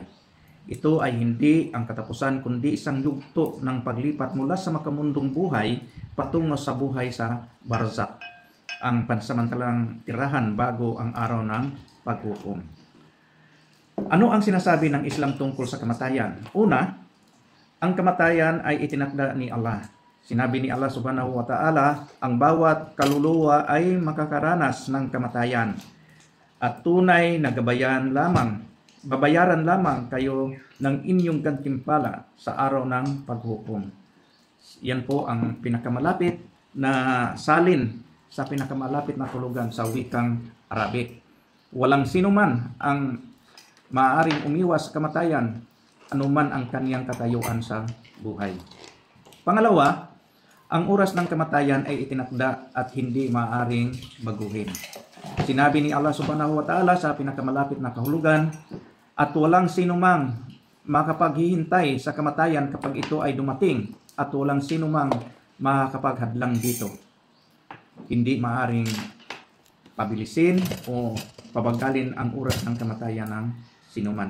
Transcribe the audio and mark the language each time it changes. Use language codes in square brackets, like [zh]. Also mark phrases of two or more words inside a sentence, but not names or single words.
[tl] Ito ay hindi ang katapusan kundi isang yugto ng paglipat mula sa makamundong buhay patungo sa buhay sa barzakh, ang pansamantalang tirahan bago ang araw ng paghukom. Ano ang sinasabi ng Islam tungkol sa kamatayan? Una, ang kamatayan ay itinakda ni Allah. Sinabi ni Allah [ar] سبحانه وتعالى, [tl] ang bawat kaluluwa ay makakaranas ng kamatayan. At tunay na babayaran lamang kayo ng inyong gantimpala sa araw ng paghukom. Yan po ang pinakamalapit na salin sa pinakamalapit na tulugan sa wikang Arabic. Walang sino man ang maaaring umiwas sa kamatayan, anuman ang kaniyang katayuan sa buhay. Pangalawa, ang oras ng kamatayan ay itinakda at hindi maaaring baguhin. Sinabi ni Allah [ar] سبحانه وتعالى [tl] sa pinakamalapit na kahulugan, at walang sinumang makapaghihintay sa kamatayan kapag ito ay dumating, at walang sinumang makapaghadlang dito. Hindi maaring pabilisin o pabagalin ang oras ng kamatayan ng sinuman.